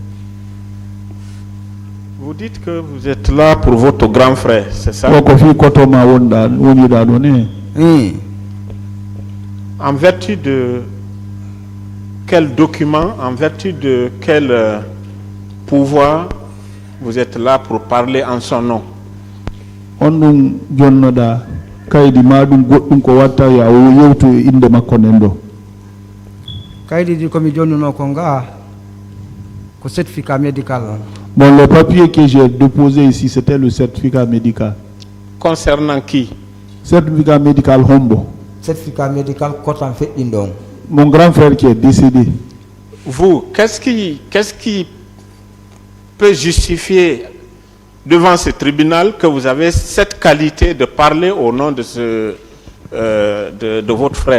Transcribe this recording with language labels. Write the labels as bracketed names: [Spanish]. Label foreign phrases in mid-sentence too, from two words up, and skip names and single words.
[French] Vous dites que vous êtes là pour votre grand frère, c'est ça? En vertu de quel document, en vertu de quel pouvoir vous êtes là pour parler en son nom. [Fula] On ɗum jonnoɗa kaydi ma ɗum goɗɗum ko watta ya o yewtu e inde makko nden ɗo. Kaydi di komi jonnuno ko nga ko [French] certificat médical. Bon, le papier que j'ai déposé ici, c'était le certificat médical. Concernant qui? Certificat médical Hombo. Certificat médical Kotan Fetindong. Mon grand frère qui est décédé. Vous, qu'est-ce qui peut justifier devant ce tribunal que vous avez cette qualité de parler au nom de de votre frère?